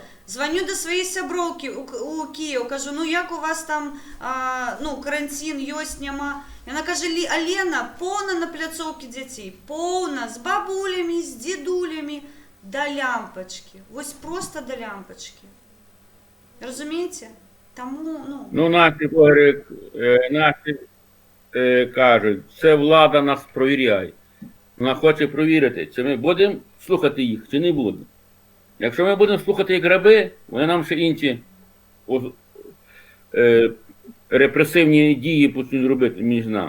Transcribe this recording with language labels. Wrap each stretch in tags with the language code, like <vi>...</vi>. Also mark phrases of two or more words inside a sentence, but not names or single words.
<be>Звоню до сваёй сяброўкі у Кіеў, кажу, як у вас там карантин ёсць, няма. Яна кажа, Алена, поўна на пляцоўкі дзяцей, поўна, з бабулямі, з дзедулямі, да лямпачкі. Вось просто да лямпачкі. Разумееце? Таму,</be> <uk>наші кажуть, це влада нас провіряє. Вона хоче провірити, чи ми будемо слухати їх, чи не будемо. Якщо ми будемо слухати як раби, вони нам ще інші репресивні дії почнуть робити між нами.</uk>